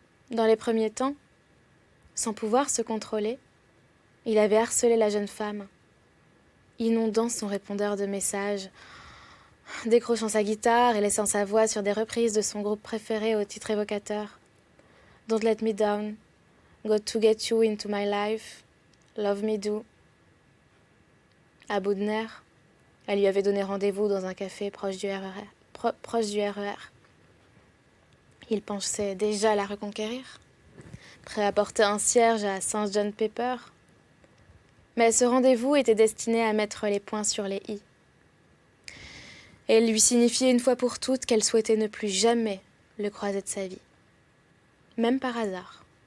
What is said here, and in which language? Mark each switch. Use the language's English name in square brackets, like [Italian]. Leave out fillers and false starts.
[French] Dans les premiers temps, sans pouvoir se contrôler, il avait harcelé la jeune femme, inondant son répondeur de messages, décrochant sa guitare et laissant sa voix sur des reprises de son groupe préféré au titre évocateur. [English] Don't let me down, got to get you into my life, love me do. [French] À bout de nerfs, elle lui avait donné rendez-vous dans un café proche du RER. Il pensait déjà la reconquérir, prêt à porter un cierge à Saint John Pepper. Mais ce rendez-vous était destiné à mettre les points sur les i. Et lui signifier une fois pour toutes qu'elle souhaitait ne plus jamais le croiser de sa vie, même par hasard.